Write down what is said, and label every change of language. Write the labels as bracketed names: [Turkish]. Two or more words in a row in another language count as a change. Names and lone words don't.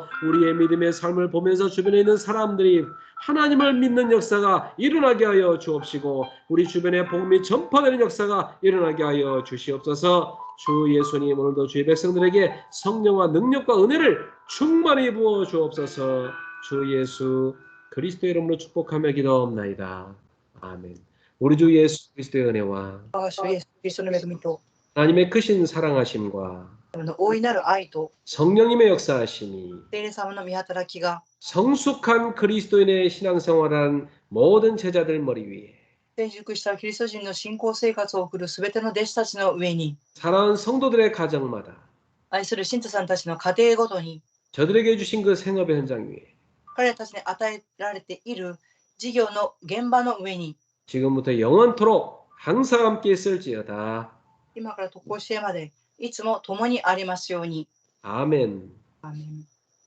[Korean] 우리의 믿음의 삶을 보면서 주변에 있는 사람들이 하나님을 믿는 역사가 일어나게 하여 주옵시고 우리 주변에 복음이 전파되는 역사가 일어나게 하여 주시옵소서. 주 예수님, 오늘도 주의 백성들에게 성령과 능력과 은혜를 충만히 부어 주옵소서. 주 예수 그리스도 이름으로 축복하며 기도하옵나이다. 아멘. 우리 주 예수 그리스도의 은혜와 [Japanese] 主イエスキリストの恵みと [Korean] 하나님의 크신 사랑하심과 [Japanese] 大いなる愛と [Korean] 성령님의 역사하심이 [Japanese] 聖霊様の御働きが [Korean] 성숙한 그리스도인의 신앙생활한 모든 제자들 머리 위에 [Japanese] 成熟したキリスト人の信仰生活を送るすべての弟子たちの上に [Korean] 사랑하는 성도들의 가정마다 [Japanese] 愛する信徒さんたちの家庭ごとに [Korean] 저들에게 주신 그 생업의 현장 위에 [Japanese] 彼らたちに与えられている事業の現場の上に [Korean] 지금부터 영원토록 항상 함께 있을지어다. [Japanese] 今からとこしえまでいつも共にありますように。 [Korean] 아멘. 아멘.